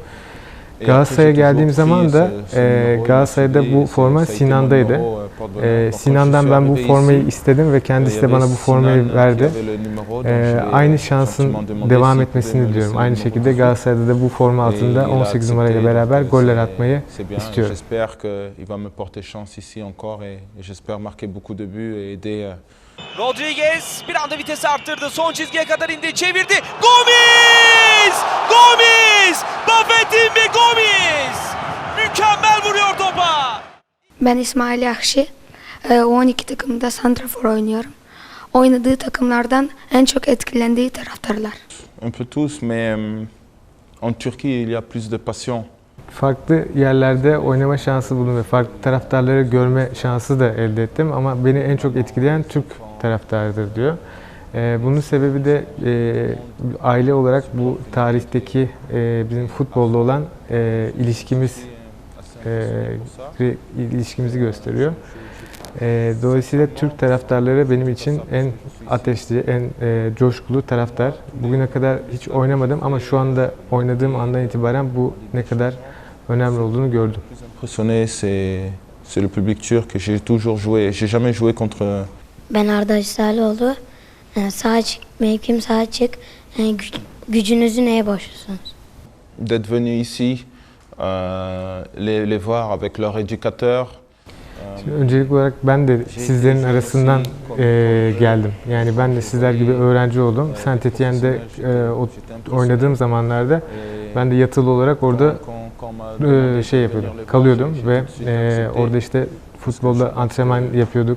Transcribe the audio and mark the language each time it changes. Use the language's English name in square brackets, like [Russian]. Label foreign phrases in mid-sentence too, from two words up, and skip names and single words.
[Turkish] Galatasaray'a geldiğim zaman da Galatasaray'da bu forma Sinan'daydı. Sinan'dan ben bu formayı istedim ve kendisi de bana bu formayı verdi. Aynı şansın devam etmesini diliyorum. Aynı şekilde Galatasaray'da da bu forma altında 18 numarayla beraber goller atmayı istiyorum. [French] J'espère qu'il va me porter chance ici encore et j'espère marquer beaucoup de buts et aider. [Turkish] Rodriguez bir anda vitesi arttırdı. Son çizgiye kadar indi. Çevirdi. Gomis! Gomis! Bafé Timbi Gomis! Mükemmel vuruyor topa. Ben İsmail Yahşi. U12 takımında santrafor oynuyorum. Oynadığı takımlardan en çok etkilendiği taraftarlar. [French] Un peu tous, mais en Turquie il y a plus de passion. [Turkish] Farklı yerlerde oynama şansı buldum ve farklı taraftarları görme şansı da elde ettim ama beni en çok etkileyen Türk taraftarıdır diyor. Bunun sebebi de aile olarak bu tarihteki bizim futbolla olan ilişkimizi gösteriyor. Dolayısıyla Türk taraftarları benim için en ateşli, en coşkulu taraftar. Bugüne kadar hiç oynamadım ama şu anda oynadığım andan itibaren bu ne kadar önemli olduğunu gördüm. [French] Impressionné, c'est le public turc. J'ai toujours joué, j'ai jamais joué contre. [Turkish] Ben Arda İhsaloğlu. Sağ açık, mevkim sağ açık. Gücünüzü neye borçlusunuz? [French] D'être venu ici, les voir avec leur éducateur. [Turkish] Şimdi öncelikli olarak ben de sizlerin arasından geldim. Yani ben de sizler gibi öğrenci oldum. Saint-Étienne'de oynadığım zamanlarda ben de yatılı olarak orada kalıyordum ve orada işte futbolda antrenman yapıyorduk.